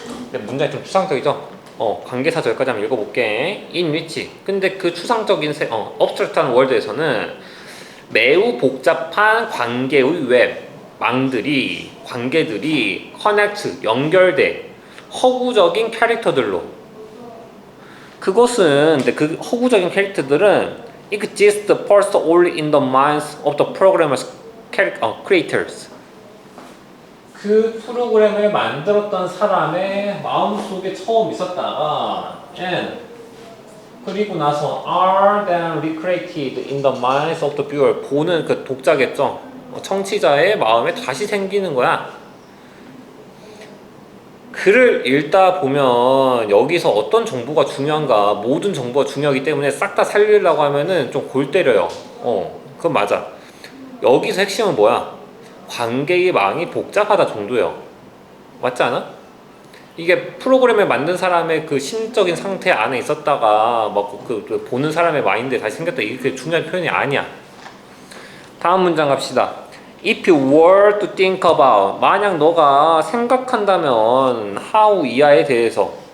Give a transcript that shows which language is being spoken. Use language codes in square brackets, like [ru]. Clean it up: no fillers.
[ko] 근데 문장이 좀 추상적이죠? 관계사절 여기까지 한번 읽어볼게. [en] in which [ko] 근데 그 추상적인 abstract한 월드에서는 매우 복잡한 관계의 웹 관계들이 connect 연결돼 허구적인 캐릭터들로. 그것은 근데 그 허구적인 캐릭터들은 [en] exist first only in the minds of the programmers creators. [ko] 그 프로그램을 만들었던 사람의 마음속에 처음 있었다가 and 그리고 나서 [en] are then recreated in the minds of the viewer. [ko] 보는 그 독자겠죠. 청취자의 마음에 다시 생기는 거야. 글을 읽다 보면 여기서 어떤 정보가 중요한가, 모든 정보가 중요하기 때문에 싹 다 살리려고 하면은 좀 골 때려요. 그건 맞아. 여기서 핵심은 뭐야? 관계의 망이 복잡하다 정도예요. 맞지 않아? 이게 프로그램을 만든 사람의 그 심적인 상태 안에 있었다가 막 그 보는 사람의 마인드에 다시 생겼다. 이게 중요한 표현이 아니야. 다음 문장 갑시다. [en] If you were to think about, [ko] 만약 너가 생각한다면 [en] how [ko] 이하에 대해서.